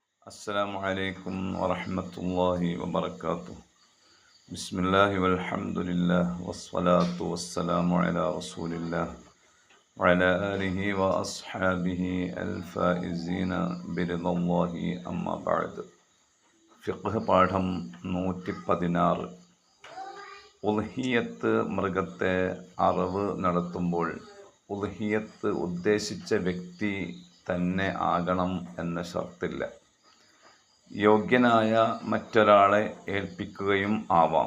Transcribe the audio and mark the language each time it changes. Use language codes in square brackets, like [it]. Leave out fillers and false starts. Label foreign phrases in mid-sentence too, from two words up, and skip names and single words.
[ar] السلام عليكم ورحمة الله وبركاته. بسم الله والحمد لله والصلاة والسلام على رسول الله وعلى آله وأصحابه الفائزين برضا الله أما بعد. [ml] ഫിഖ്ഹ് പാഠം 116. ഉൽഹിയത്ത് മൃഗത്തെ അറവ് നടത്തുമ്പോൾ ഉൽഹിയത്ത് ഉദ്ദേശിച്ച വ്യക്തി തന്നെ ആകണം എന്ന ഷർത്തില്ല. യോഗ്യനായ മറ്റൊരാളെ ഏൽപ്പിക്കുകയും ആവാം.